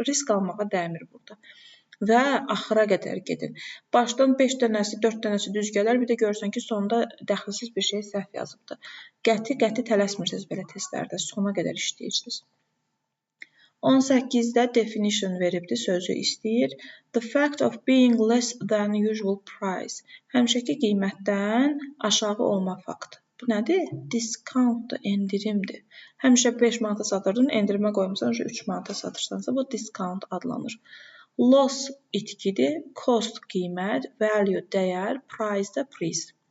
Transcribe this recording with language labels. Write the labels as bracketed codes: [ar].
[az] Risk almağa dəymir burada. Və axıra qədər gedin. Başdan 5 dənəsi, 4 dənəsi düz gələr, bir də görürsən ki, sonda dəxilsiz bir şey səhv yazıbdır. Qəti tələsmirsiniz belə testlərdə, sona qədər işləyirsiniz. 18-də definition veribdir, sözü istəyir. [en] The fact of being less than usual price. [az] Həmişəki qiymətdən aşağı olma faktı. Bu nədir? Discountdur, endirimdir. Həmişə 5 manata satırdın, endirimə qoymuşsan, 3 manata satırsansa, bu discount adlanır. Loss itkidir, cost qiymət, value dəyər, price də pris.